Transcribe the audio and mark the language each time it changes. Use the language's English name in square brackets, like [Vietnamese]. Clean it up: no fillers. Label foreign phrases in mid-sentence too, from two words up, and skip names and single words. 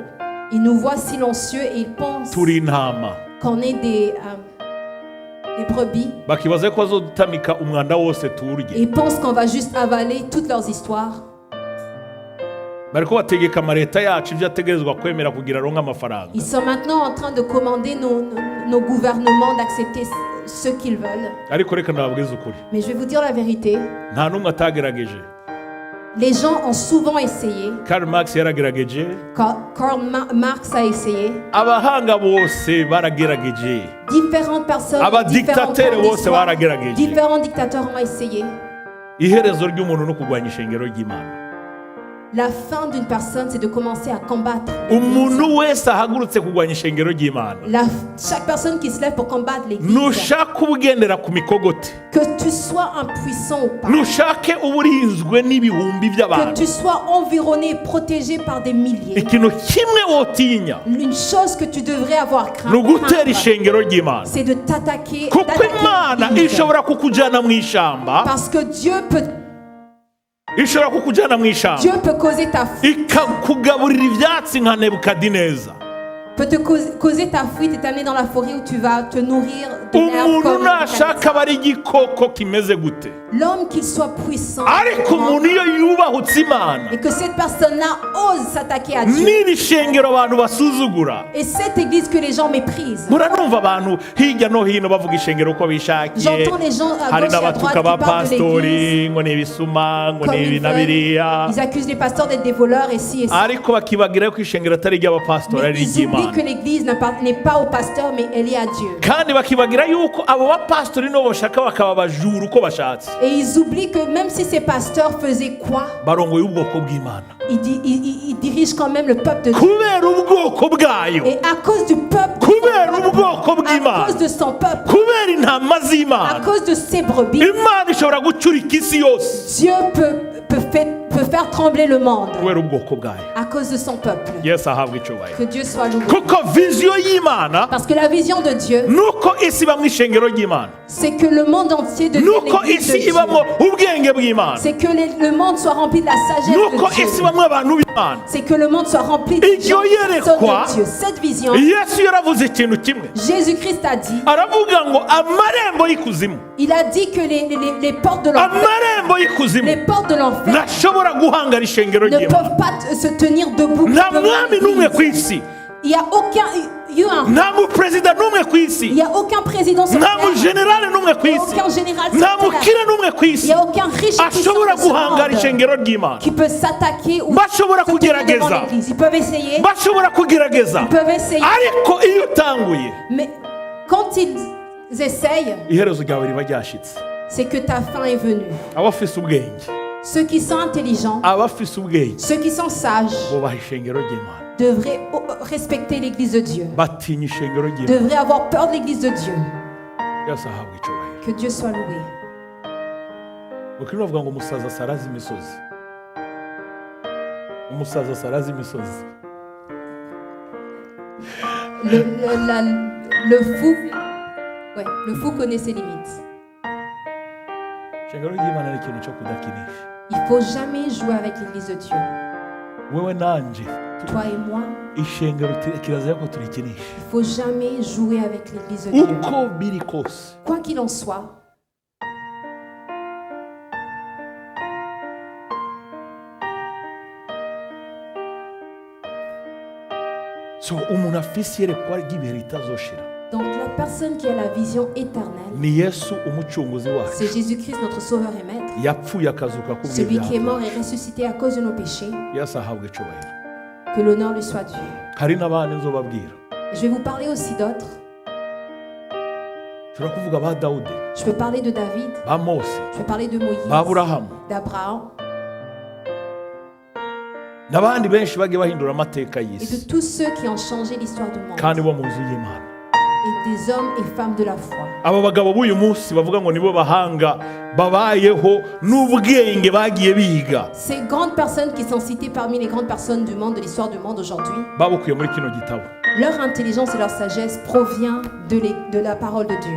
[French] Ils nous voient silencieux et ils pensent [Rundi] turi intama [French] qu'on est des brebis. [Rundi] bakibaza ko bazodutamika umwanda wose [French] Et [Rundi] turye [French] ils pensent qu'on va juste avaler toutes leurs histoires. [Rundi] bariko bategeka amaleta yacu ibyo ategerezwa kwemera kugira aronke amafaranga [French] Ils sont maintenant en train de commander nos gouvernements d'accepter ce qu'ils veulent. [Rundi] ariko reka nababwize ukuri [French] Mais je vais vous dire la vérité. [Rundi] nta n'umwe atagerageje [French] Les gens ont souvent essayé. [Rundi] Karl Marx yaragerageje [French] Karl Marx a essayé. [Rundi] abahanga bose baragerageje [French] Différentes personnes, [Rundi] Abadictateurs bose baragerageje. [French] différents dictateurs ont essayé. [Rundi] Iherezo ry'umuntu no kurwanya ishengero ry'Imana. [French] La fin d'une personne, c'est de commencer à combattre. [Rundi] Umuntu wese ahagurutse kurwanya ishengero ry'Imana. [French] Chaque personne qui se lève pour combattre l'église, [Rundi] Nushaka ubugendera ku mikogote. [French] que tu sois impuissant ou pas, [Rundi] Nushake uburinzwe n'ibihumbi [French] que [Rundi] by'abantu. [French] tu sois environné, protégé par des milliers. [Rundi] Ikintu kimwe wotinya [French] Une chose que tu devrais avoir crainte, [Rundi] nugutera ishengero ry'Imana. [French] c'est de t'attaquer [Rundi] Kuko Imana [French] l'église. [Rundi] ishobora kukujana mu ishamba. [French] Parce que Dieu peut causer ta fuite. [Rundi] ikakugaburira ibyatsi nka Nebukadineza. [French] Peut te causer ta fuite et t'amener dans la forêt où tu vas te nourrir de l'herbe [Rundi] Umuntu [French] comme [Rundi] nashaka aba ari igikoko kimeze gute, [French] l'homme qu'il soit puissant [Rundi] ariko umuntu iyo yubahutse Imana, [French] et que cette personne-là ose s'attaquer à Dieu. [Rundi] n'iri shengero abantu basuzugura. [French] Et cette église que les gens méprisent. [Rundi] Muranumva abantu hirya no hino bavuga ishengero uko bishakiye. [French] J'entends les gens à [Rundi] Hari [French] gauche et à droite [Rundi] n'abatuka [French] qui parlent de [Rundi] abapasitori [French] l'église [Rundi] ngo ni ibisuma ngo [French] comme [Rundi] ni [French] ils [Rundi] ibi na [French] veulent. [Rundi] biriya, [French] Ils accusent les pasteurs d'être des voleurs et ci et ça. [Rundi] ariko bakibagira ko ishengero atari iry'abapasitori [French] Mais [Rundi] ari [French] ils oublient [Rundi] iry'Imana. [French] que l'église n'est pas au pasteur mais elle est à Dieu. [Rundi] Kandi bakibagira yuko abo bapasitori nibo bashaka bakaba abajura uko bashatse. [French] Et ils oublient que même si ces pasteurs faisaient quoi, [Rundi] Barongoye ubwoko bw'Imana [French] ils dirigent quand même le peuple de Dieu. [Rundi] kubera ubwoko bwayo, [French] Et à cause du peuple, [Rundi] kubera ubwoko [French] à [Rundi] bw'Imana, [French] cause de son peuple, [Rundi] kubera intama [French] à [Rundi] z'Imana, [French] cause de ses brebis, [Rundi] Imana ishobora gucurika isi yose [French] Dieu peut faire trembler le monde [Rundi] kubera ubwoko bwayo. [French] à cause de son peuple. [Rundi] Yesu ahabwa icyubahiro. [French] Que Dieu soit loué. [Rundi] Kuko viziyo y'Imana [French] Parce que la vision de Dieu, [Rundi] nuko isi iba mu ishengero ry'Imana, [French] c'est que le monde entier devienne [Rundi] nuko [French] l'église de [Rundi] isi [French] Dieu. [Rundi] ibamo ubwenge bw'Imana, [French] C'est que le monde soit rempli de la sagesse [Rundi] nuko [French] de Dieu. [Rundi] isi ibamo abantu b'Imana. [French] C'est que le monde soit rempli de [Rundi] Iryo yerekwa, [French] de Dieu. Cette vision, [Rundi] Yesu yaravuze ikintu kimwe, [French] Jésus-Christ a dit, [Rundi] aravuga ngo amarembo y'ikuzimu, [French] il a dit que les portes de l'enfer, [Rundi] amarembo y'ikuzimu [French] les portes de l'enfer [Rundi] ntashobora guhangara ishengero [French] ne [Rundi] ry'Imana. [French] peuvent pas se tenir debout. [Rundi] Nta [French] devant [Rundi] mwami n'umwe ku [French] l'Église. [Rundi] isi, [French] Il n'y a [Rundi] nta muperezida n'umwe ku [French] il [Rundi] isi, [French] y a aucun président sur [Rundi] nta [French] terre, [Rundi] mujenerali n'umwe ku [French] il n'y a [Rundi] isi, [French] aucun général sur [Rundi] nta [French] terre, [Rundi] mukire n'umwe ku [French] il [Rundi] isi [French] n'y a aucun riche puissant [Rundi] ashobora [French] de ce [Rundi] guhangara [French] monde [Rundi] ishengero ry'Imana. [French] qui peut s'attaquer ou [Rundi] Bashobora [French] se tenir devant [Rundi] kugerageza, [French] l'Église. Ils peuvent essayer, [Rundi] bashobora kugerageza, [French] ils peuvent essayer, [Rundi] ariko iyo utanguye [French] mais quand ils essayent, [Rundi] iherezo ryawe riba ryashitse. [French] c'est que ta fin est venue. [Rundi] Abafise ubwenge, [French] Ceux qui sont intelligents, [Rundi] abafise ubwenge [French] ceux qui sont sages, [Rundi] bubaha ishengero ry'Imana, [French] devraient respecter l'Église de Dieu, [Rundi] batinya ishengero ry'Imana. [French] devraient avoir peur de l'Église de Dieu. [Rundi] Yesu ahabwa icyubahiro. [French] Que Dieu soit loué. [Rundi] Bakiri bavuga ngo umusaza asaraza imisozi, umusaza asaraza imisozi. [French] Le fou connaît ses limites. [Rundi] Ishengero ry'Imana ni ikintu cyo kudakinisha. [French] Il ne faut jamais jouer avec l'Église de Dieu. [Rundi] Wewe nanje [French] Toi et moi, [Rundi] ishengero kirazira ko turikinisha. [French] il ne faut jamais jouer avec l'Église de Dieu. [Rundi] Uko biri kose, [French] Quoi qu'il en soit, [Rundi] so umuntu afise iyerekwa ry'ibihe ritazoshira [French] donc la personne qui a la vision éternelle, [Rundi] ni Yesu umucunguzi wacu, [French] c'est Jésus-Christ, notre Sauveur et Maître. [Rundi] yapfuye akazuka [French] Celui qui est [Rundi] kubw'ibyaha. [French] mort et ressuscité à cause de nos péchés. [Rundi] Yesu ahabwa icyubahiro. [French] Que l'honneur lui soit dû. [Rundi] Hari n'abandi nzobabwira, [French] Je vais vous parler aussi d'autres. [Rundi] ushobora kuvuga ba Dawudi, [French] Je peux parler de David, [Rundi] ba Mose, [French] je peux parler de Moïse, [Rundi] ba Aburahamu, [French] d'Abraham [Rundi] n'abandi benshi bagiye bahindura amateka [French] et [Rundi] y'isi, [French] de tous ceux qui ont changé l'histoire du monde. [Rundi] kandi bo mu nzu y'Imana. [French] Et des hommes et femmes de la foi. [Rundi] Aba bagabo b'uyu munsi bavuga ngo nibo bahanga babayeho n'ubwenge bagiye biga, [French] Ces grandes personnes qui sont citées parmi les grandes personnes du monde, de l'histoire du monde aujourd'hui, [Rundi] babukuye muri kino gitabo. [French] leur intelligence et leur sagesse provient de la parole de Dieu.